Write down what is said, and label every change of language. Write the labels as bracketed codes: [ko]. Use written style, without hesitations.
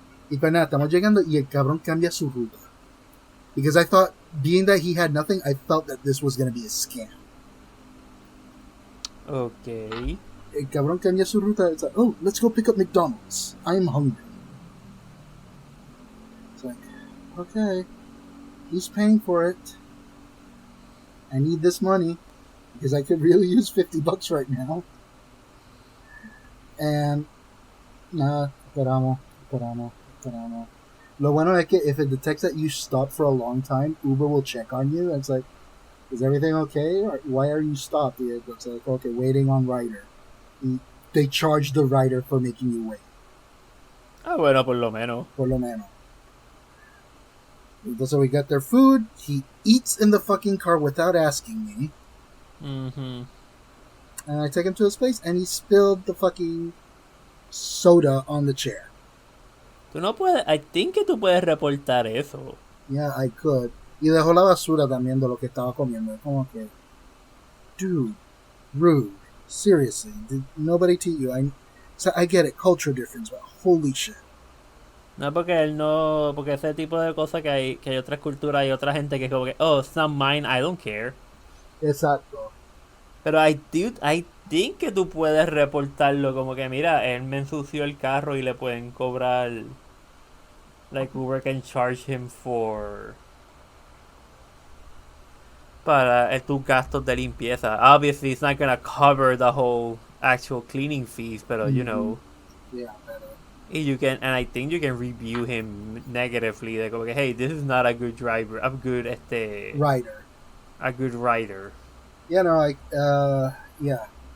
[es] Y pues nada, estamos llegando y el cabrón cambia su ruta. [en] Because I thought, being that he had nothing, I felt that this was going to be a scam. Okay. [es] El cabrón cambia su ruta. [en] It's like, oh, let's go pick up McDonald's. I'm hungry. It's like, okay. He's paying for it. I need this money. Because I could really use $50 right now. And, [es] esperamos. Lo bueno es que [en] if it detects that you stop for a long time, Uber will check on you. And it's like, is everything okay? Or why are you stopped? It's like, okay, waiting on rider. They charge the rider for making you wait. [es] Bueno, por lo menos. [en] So we got their food. He eats in the fucking car without asking me. And I take him to his place, and he spilled the fucking soda on the chair. [es] Tú no puedes, [en] I think [es] que tú puedes reportar eso. [en] Yeah, I could. [es] Y dejó la basura también de lo que estaba comiendo. Como que, [en] dude, rude. Seriously, did nobody teach you? I get it, culture difference, but holy shit. [es] No, porque ese tipo de cosas que hay otras culturas y otra gente que es como que, [en] oh, it's not mine, I don't care. [es] Exacto. Pero [en] I think [es] que tú puedes reportarlo como que, mira, él me ensució el carro y le pueden cobrar, [en] like, Uber can charge him [es] para tus gastos de limpieza. [en] Obviously, it's not gonna cover the whole actual cleaning fees, [es] pero, [en] you know. Yeah, better. And I think you can review him negatively. Like, okay, hey, this is not a good driver. A good rider. A good rider. Yeah, no, yeah.